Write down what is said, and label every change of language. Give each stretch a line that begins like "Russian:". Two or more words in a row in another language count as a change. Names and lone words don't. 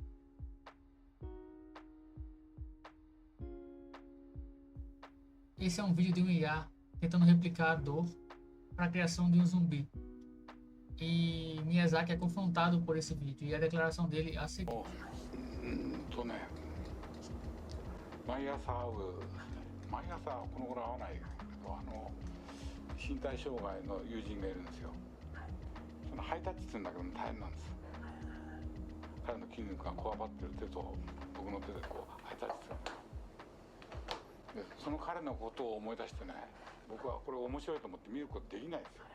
Portuguese: Esse é um vídeo de um IA tentando replicar a dor para a criação de um zumbi. E Miyazaki é confrontado por esse vídeo e a declaração dele é a seguinte.
Japanese: 毎朝この頃会わないけど身体障害の友人がいるんですよ。そのハイタッチするんだけども大変なんです。彼の筋肉がこわばってる手と僕の手でこうハイタッチする。でその彼のことを思い出してね、僕はこれ面白いと思って見ることできないですよ。